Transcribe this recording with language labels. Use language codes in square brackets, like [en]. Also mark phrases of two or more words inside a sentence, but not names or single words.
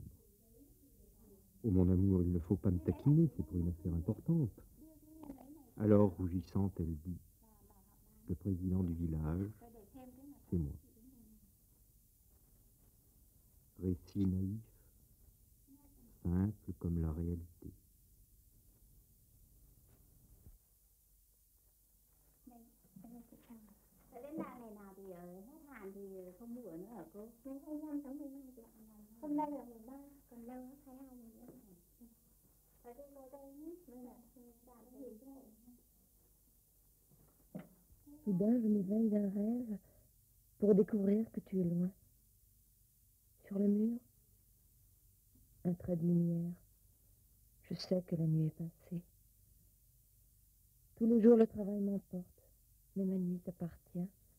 [fr] Oh mon amour, il ne faut pas me taquiner, c'est pour une affaire importante. Alors, rougissante, elle dit: le président du village, c'est moi. Récit naïf, simple comme la réalité. [vi] Đến ngày nào thì hết hạn thì không mua nữa hả cô? Ngày 25 tháng 12 chị ạ. Hôm nay là 13, còn lâu lắm 22 nữa. Ở đây cô đây nhé. Đây là chào nó nhìn thế. [fr] Soudain, je m'éveille d'un rêve pour découvrir que tu es loin. Sur le mur, un trait de lumière. Je sais que la nuit est passée. Tous les jours, le travail m'emporte, mais ma nuit t'appartient.